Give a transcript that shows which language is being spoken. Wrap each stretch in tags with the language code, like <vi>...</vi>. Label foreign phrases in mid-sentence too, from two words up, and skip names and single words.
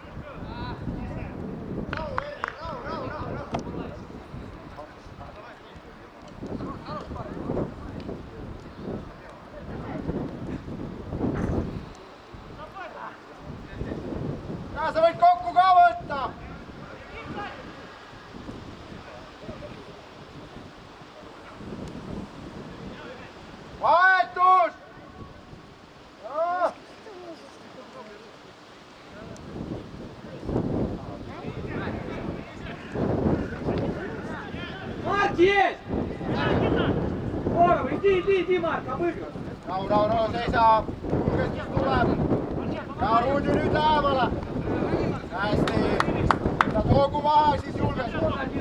<et>Sa võid kokku ka võtta. Vahetus!</et> <ru>Марк есть! Здорово, иди, Марк, обыгрывай.</ru> <et>Rahu, seisa. Julgestus tuleb. Ja Ruudi nüüd lähemale. Hästi. Ja toogu maha, siis julgestus.</et>